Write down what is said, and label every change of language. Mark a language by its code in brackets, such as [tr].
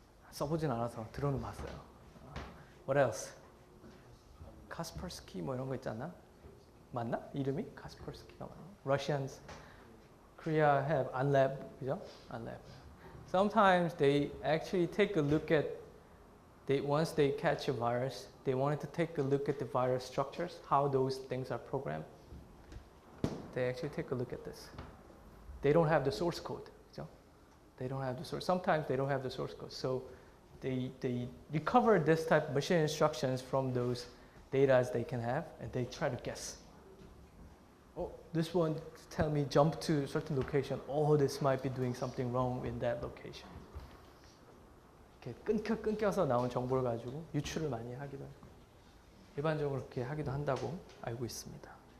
[ko] 써보진 않아서 들어는 봤어요. [en] What else? [ko] 카스퍼스키 뭐 이런 거 있지 않나? 맞나? 이름이? 카스퍼스키가 맞나? [en] Russians, Korea have unlab, [ko] 그죠? [en] Unlab. Sometimes they actually take a look at, once they catch a virus, they wanted to take a look at the virus structures, how those things are programmed. They actually take a look at this. They don't have the source code, [ko] 그죠? [en] They don't have the source. Sometimes they don't have the source code. So they recover this type of machine instructions from those data they can have, and they try to guess. Oh, this one tell me jump to a certain location. Oh, this might be doing something wrong in that location. [ko] 이렇게 끊겨서 나온 정보를 가지고 유출을 많이 하기도 하고 일반적으로 그렇게 하기도 한다고 알고 있습니다.